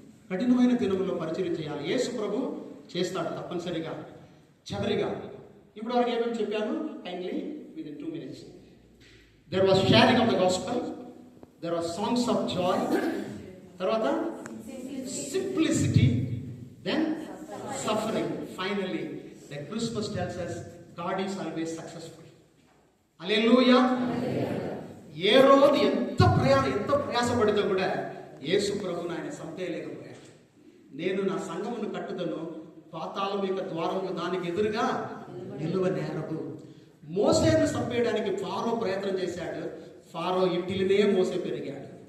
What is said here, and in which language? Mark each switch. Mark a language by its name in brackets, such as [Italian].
[Telugu] కఠినమైన దినములో పరిచయం చేయాలి. యేసు ప్రభు చేస్తాడు తప్పనిసరిగా. చివరిగా ఇప్పుడు వరకు ఏమేమి చెప్పాను? [English] Kindly with 2 minutes. There was sharing of the gospel, there was songs of joy, తర్వాత simplicity, then suffering. Finally the Christmas tells us God is always successful. [Telugu] హల్లెలూయా. ఏ రోజు ఎంత ప్రయాసపడితే కూడా యేసు ప్రభువును ఆయన సంపేయలేకపోయాడు. నేను నా సంఘమును కట్టుదను, పాతాళం యొక్క ద్వారము దానికి ఎదురుగా నిలువ నేరదు. మోసేను చంపేయడానికి ఫారో ప్రయత్నం చేశాడు. ఫారో ఇంటిలోనే మోసే పెరిగాడు.